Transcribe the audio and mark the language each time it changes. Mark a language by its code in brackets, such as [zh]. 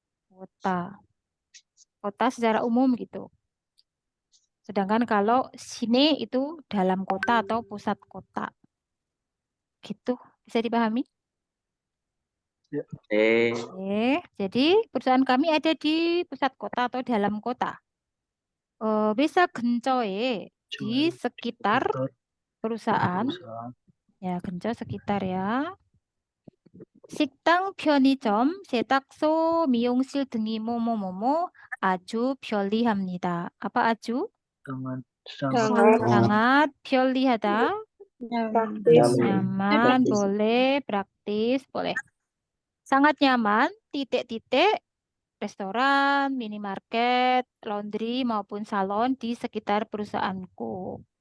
[id] Kota. Kota secara umum gitu. Sedangkan kalau sini itu dalam kota atau pusat kota. Gitu. Bisa dipahami? Oke. Jadi perusahaan kami ada di pusat kota atau dalam kota. Bisa [ko] 근처에 [id] di sekitar perusahaan. Ya, [ko] 근처 [id] sekitar ya. [ko] 식당, 편의점, 세탁소, 미용실 등이 뭐뭐뭐뭐 아주 편리합니다. [id] apa 아주? sangat [ko] 편리하다. [id] Praktis. nyaman, boleh, praktis, boleh. Sangat nyaman, titik-titik, restoran, minimarket, laundry maupun salon di sekitar perusahaanku.